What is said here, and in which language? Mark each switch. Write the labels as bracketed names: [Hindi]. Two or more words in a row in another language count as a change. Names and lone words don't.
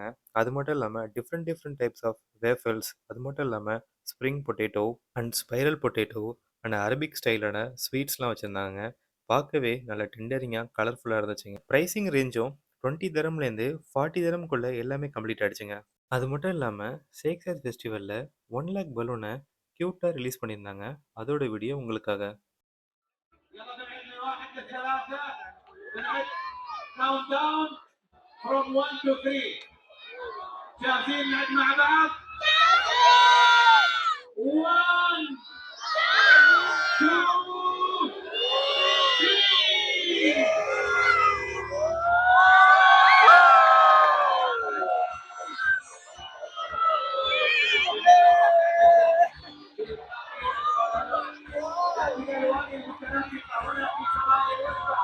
[Tamil] அது மட்டும் இல்லாம [English] different different types of waffles, [Tamil] அது மட்டும் இல்லாம [English] spring potato and spiral potato and Arabic [Tamil] ஸ்டைலான ஸ்வீட்ஸ்லாம் வச்சிருந்தாங்க. பார்க்கவே நல்ல டெண்டரிங்கா, கலர்ஃபுல்லா இருந்துச்சுங்க. [English] pricing rangeum [Tamil] 20 திரம்லேருந்து 40 திரம்க்குள்ள எல்லாமே கம்ப்ளீட் ஆயிடுச்சுங்க. அது மட்டும் இல்லாம, ஷேக்ஸ்பியர் ஃபெஸ்டிவல்ல 1,00,000 பலூன கியூட்டா ரிலீஸ் பண்ணியிருந்தாங்க. அதோட வீடியோ உங்களுக்காக. [Arabic] يلا نعد من واحد لثلاثة. نعد [English] count down from 1 to 3. [Arabic] جاهزين نعد مع بعض؟ 1 2 3. الالوان المتناسقه هنا في سرايا الوسطى.